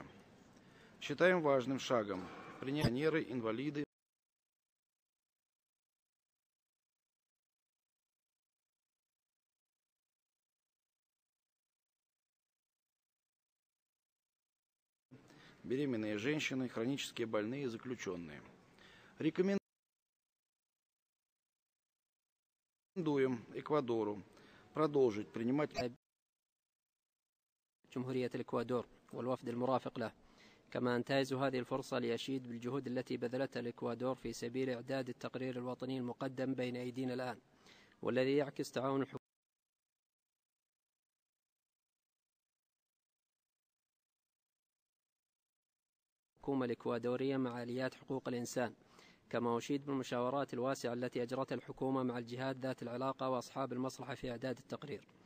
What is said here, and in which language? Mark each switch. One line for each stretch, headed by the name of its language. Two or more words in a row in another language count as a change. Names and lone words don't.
Russian: Считаем важным шагом пенсионеры, инвалиды, беременные женщины, хронически больные и заключенные. Рекомендуем Эквадору продолжить принимать
Arabic: جمهورية الإكوادور والوفد المرافق له، كما أنتهز هذه الفرصة لأشيد بالجهود التي بذلتها الإكوادور في سبيل إعداد التقرير الوطني المقدم بين أيدينا الآن، والذي يعكس تعاون الحكومة الإكوادورية مع آليات حقوق الإنسان، كما أشيد بالمشاورات الواسعة التي أجرتها الحكومة مع الجهات ذات العلاقة وأصحاب المصلحة في إعداد التقرير.